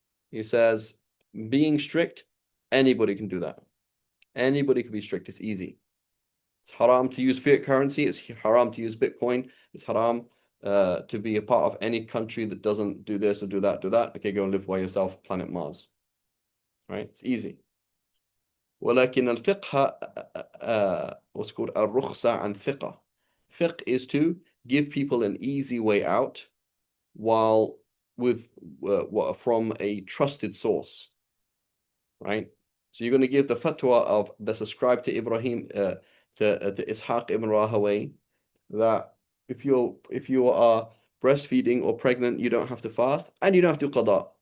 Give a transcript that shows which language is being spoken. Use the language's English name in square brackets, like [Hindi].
[English] He says being strict, anybody can do that. Anybody can be strict. It's easy. It's haram to use fiat currency. It's haram to use Bitcoin. It's haram to be a part of any country that doesn't do this or do that, Okay, go and live by yourself, planet Mars. Right? It's easy. [Arabic] ولكن الفقه [English] what's called [Arabic] الرخصة عن ثقة. [English] Fiqh is to give people an easy way out while from a trusted source. Right? So you're going to give the fatwa of that's ascribed to Ibrahim to Ishaq ibn Rahaway that if you are breastfeeding or pregnant, you don't have to fast and you don't have to qada.